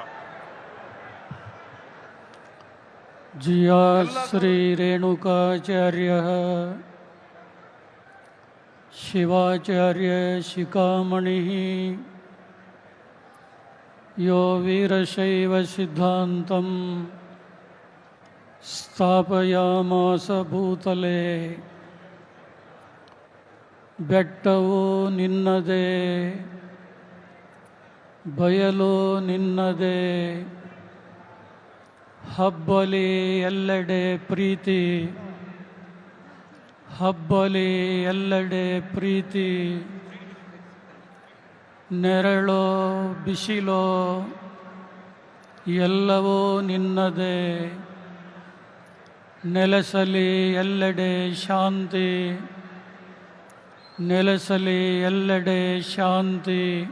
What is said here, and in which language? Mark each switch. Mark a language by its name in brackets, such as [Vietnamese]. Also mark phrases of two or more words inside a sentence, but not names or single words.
[Sanskrit] जिया श्री रेणुकाचार्य शिवाचार्य शिखामणि यो वीरशैव सिद्धान्तं स्थापयामास भूतले [Kannada] ಬೆಟ್ಟವು ನಿನ್ನದೇ ಬಯಲು ನಿನ್ನದೇ ಹಬ್ಬಲಿ ಎಲ್ಲೆಡೆ ಪ್ರೀತಿ ಹಬ್ಬಲಿ ಎಲ್ಲೆಡೆ ಪ್ರೀತಿ ನೆರಳೋ ಬಿಸಿಲೋ ಎಲ್ಲವೂ ನಿನ್ನದೇ ನೆಲೆಸಲಿ ಎಲ್ಲೆಡೆ ಶಾಂತಿ ನೆಲೆಸಲಿ ಎಲ್ಲೆಡೆ ಶಾಂತಿ.